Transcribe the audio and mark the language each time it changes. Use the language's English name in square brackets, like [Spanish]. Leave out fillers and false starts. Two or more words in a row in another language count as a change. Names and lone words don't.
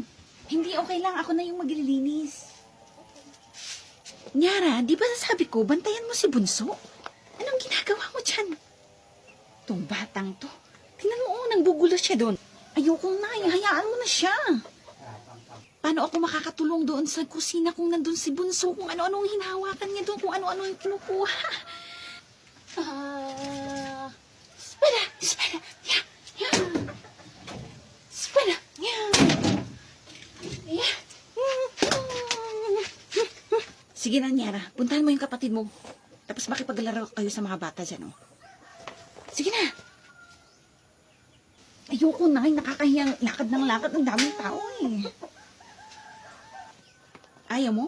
[Filipino] Hindi okay lang, ako na yung maglilinis. Nyara, di ba sabi ko, bantayan mo si Bunso? Anong ginagawa mo dyan? Itong batang to. Tingnan mo, nanggugulo siya doon. Ayoko na, hayaan mo na siya. Paano ako makakatulong doon sa kusina kung nandun si Bunso? Kung ano-anong hinahawakan niya doon, kung ano-ano yung kinukuha. [Spanish] Espera, espera. [English] Yeah, yeah. [Spanish] Espera, [English] yeah. Yeah. [Filipino] Sige na, Nyara. Puntahan mo yung kapatid mo. Tapos makipaglaro kayo sa mga bata dyan, oh. Sige na. Ayoko na, nakakahiyang lakad ng lakad. Ang daming tao, eh. Ayaw mo?